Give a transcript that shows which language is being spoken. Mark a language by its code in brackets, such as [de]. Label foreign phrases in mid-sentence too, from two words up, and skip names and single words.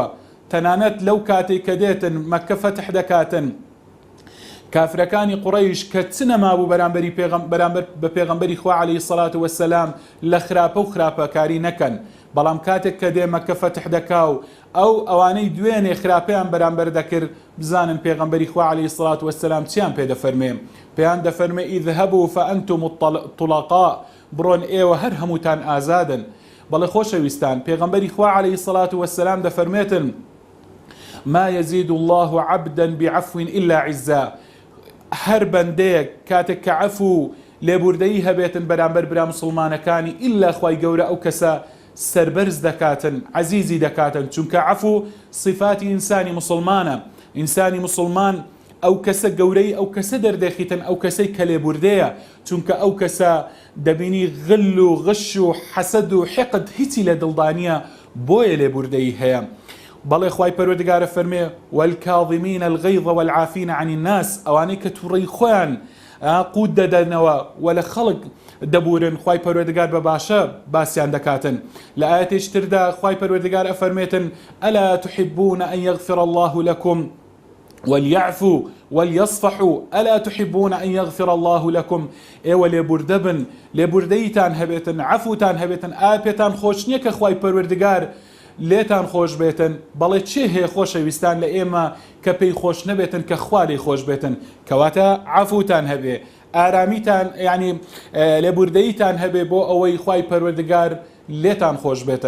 [ckb] تەنانەت لەو کاتێک کە دێتن مەککە فەتح دەکاتن، کافرەکانی قوڕەیش کە چ نەمابوو بەرامبەر بە پێغەمبەری خوا [ar] عەلەیهی سەڵات وەسسەلام [ckb] لە خراپە و خراپەکاری نەکەن، بەڵام کاتێک کە دێ مەککە فەتح دەکا و ئەوانەی دوێنێ خراپەیان بەرامبەر دەکرد، بزانن پێغەمبەری خوا [ar] عەلەیهی سەڵات وەسسەلام [ckb] چیان پێ دەفەرمێ؟ پێیان دەفەرمێ [ar] اذهبوا فأنتم الطلقاء، [ckb] بڕۆن ئێوە هەر هەمووتان ئازادن. بەڵێ خۆشەویستان، پێغەمبەری خوا [ar] عەلەیهی سەڵات وەسسەلام [ckb] دەفەرمێتن [ar] ما يزيد الله عبدا بعفو إلا عزا. [ckb] هەر بەندەیەک کاتێک کە عەفو لێبوردەیی هەبێتن بەرامبەر برا مسڵمانەکانی، ئیلا خوای گەورە ئەو کەسە سەربەرز دەکاتن، عەزیزی دەکاتن، چونکە عەفو صفاتی ئینسانی مسلمانە. ئینسانی مسلمان ئەو کەسە گەورەی ئەو کەسە دەردەخیتن، ئەو کەسەی کە لێبوردەیە، چونکە ئەو کەسە دەبینی غل و غش و حەسەد و حقد هیچی لە دڵدانیە، بۆیە لێبوردەیی هەیە. بەڵێ خوای پەروەردگارە فەرمێ [ar] والکاظمین الغیظ والعافین عن الناس، [ckb] ئەوانەی کە تووڕەی خۆیان قوت دەدەنەوە و لە خەڵک دەبورن، خوای پەروەردگار بە باشە باسییان دەکاتن. لە ئاەتێش تردا خوای پەروەردگار ئەفەرمێتن [ar] ئەلا تحبون أن يغفر الله لكم وليعفوا وليصفحوا ألا تحبون أن يغفر الله لكم. [ckb] ئێوە لێبوردە بن، لێبوردەیتان هەبێتن، عەفوتان هەبێتن. ئاپێتان خۆش نییە کە خوای پەروەردگار لێتان خۆش بێتن، بەڵێ چێ هەیە خۆشەویستان لە ئێمە کە پێی خۆش نەبێتن کە خوا لێی خۆش بێتن؟ کەواتە عەفوتان هەبێ، ئارامیتان، یعنی لێبوردەیتان هەبێ بۆ ئەوەی خوای پەروەردگار لێتان خۆش بێتن.